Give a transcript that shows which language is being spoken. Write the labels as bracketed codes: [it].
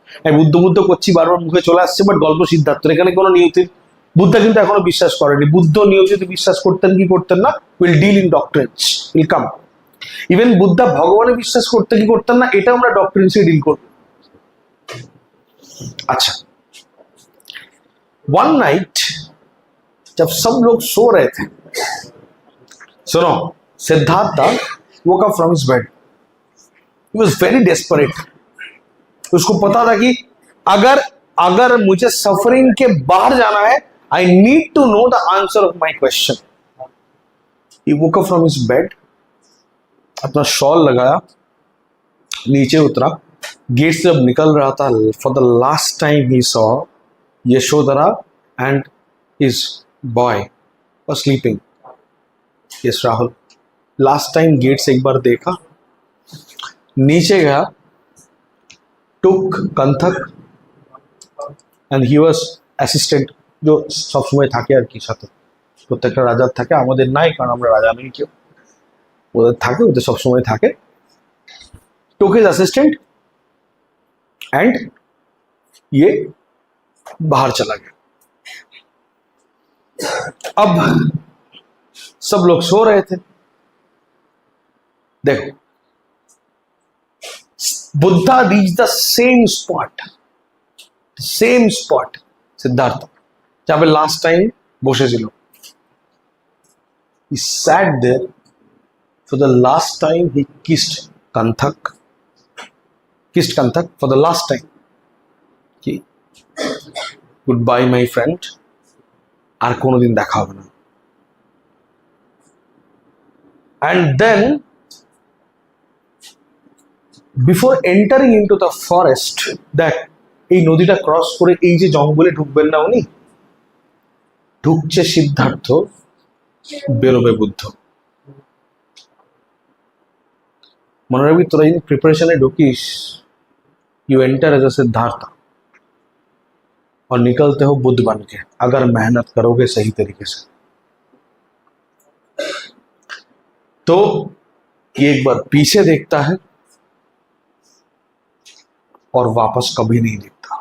[bn] আমি বুদ্ধ করছি বারবার মুখে চলে আসছে, বাট গল্প সিদ্ধার্থের, এখানে কোনো নিয়তির বুদ্ধা কিন্তু এখনো বিশ্বাস করেনি। বুদ্ধ নিয়তিতে বিশ্বাস করতেন কি করতেন না, [en] Will deal in doctrines, will come. [bn] Even Buddha ভগবানে বিশ্বাস করতে কি করতেন না, এটা আমরা ডক্ট্রিনসে ডিল করব। [hi] अच्छा, वन नाइट जब सब लोग सो रहे थे, सुनो, Siddharth [en] woke up from his bed। He was very desperate। [hi] उसको पता था कि अगर मुझे सफरिंग के बाहर जाना है, [en] I need to know the answer of my question। He woke up from his bed, [hi] अपना शॉल लगाया, नीचे उतरा, गेट से जब निकल रहा था, [en] For the last time he saw Yashodhara and his boy were sleeping. [bn] Yes Rahul, [hi] last time gate से एक बार देखा, नीचे गया, [bn] टुक Kanthaka [en] and he was assistant [bn] जो সব সময় থাকে আর কি সাথে, প্রত্যেকটা রাজার থাকে, আমাদের নাই কারণ আমরা রাজা নেই কেউ, ওদের থাকে, ওদের সব সময় থাকে. [en] took his assistant and [hi] ये बाहर चला गया. अब सब लोग सो रहे थे. देखो, Buddha [en] reached the same spot [hi] Siddharth जहाँ पे लास्ट टाइम [bn] বসেছিল. [en] he sat there for the last time. He kissed Kanthak for the last time. [bn] कि [en] goodbye my friend, [bn] আর কোনোদিন দেখা হবে না. [en] and then before entering into the forest, [bn] দেখ এই নদীটা ক্রস করে এই যে জঙ্গলে ঢুকবেন না উনি, ঢুকছে সিদ্ধার্থ, বেরোবে বুদ্ধ. মনে রাখবি, তোরা যদি প্রিপারেশনে ঢুকিস, [en] you enter as a [hi] Siddharth और निकलते हो बुद्ध बन के, अगर मेहनत करोगे सही तरीके से. तो ये एक बार पीछे देखता है और वापस कभी नहीं देखता.